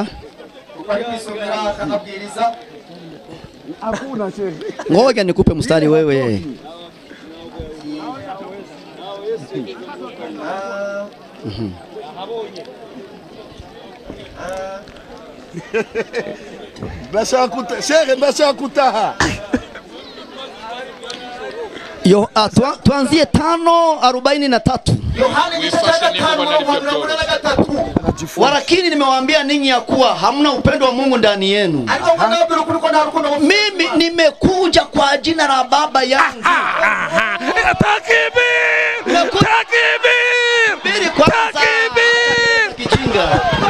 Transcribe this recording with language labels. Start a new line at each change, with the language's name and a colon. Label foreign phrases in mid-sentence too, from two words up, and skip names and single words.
Kinyarwanda: Bari kwisomera akanabwiriza.
Swahili: Hakuna shehe. Ngoja nikupe mstari wewe.
Kinyarwanda: Ndashaka kutaha.
Swahili: Tuanzie 5:43.
Kinyarwanda: Yohana igice cya 5:43.
Swahili: Walakini nimewaambia ninyi ya kuwa hamna upendo wa Mungu ndani yenu. Mimi nimekuja kwa jina la Baba yangu. Takbir! Takbir! Kijinga.